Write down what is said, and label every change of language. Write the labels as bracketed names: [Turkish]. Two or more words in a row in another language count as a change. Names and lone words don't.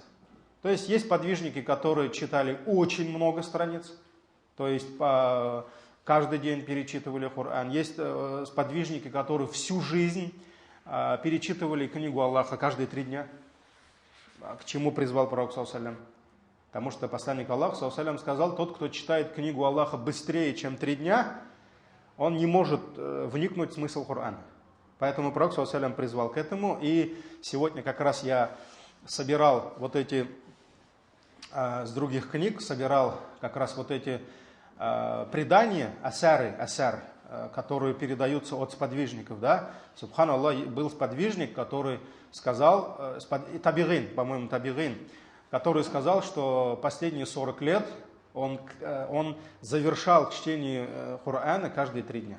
[Russian] То есть подвижники, которые читали очень много страниц, то есть каждый день перечитывали Коран. Есть подвижники, которые всю жизнь перечитывали книгу Аллаха каждые 3 дня. К чему призвал пророк [Arabic] صلى الله عليه وسلم? [Russian] Потому что посланник Аллаха [Arabic] صلى الله عليه وسلم [Russian] сказал: тот, кто читает книгу Аллаха быстрее, чем 3 дня, он не может вникнуть в смысл Корана. Поэтому пророк [Arabic] صلى الله عليه وسلم [Russian] призвал к этому. И сегодня как раз я собирал вот эти, с других книг, собирал как раз вот эти предания, асар, которые передаются от сподвижников. Да? Субханаллах, был сподвижник, который сказал, табигин, по-моему, который сказал, что последние 40 лет он завершал чтение Корана каждые 3 дня.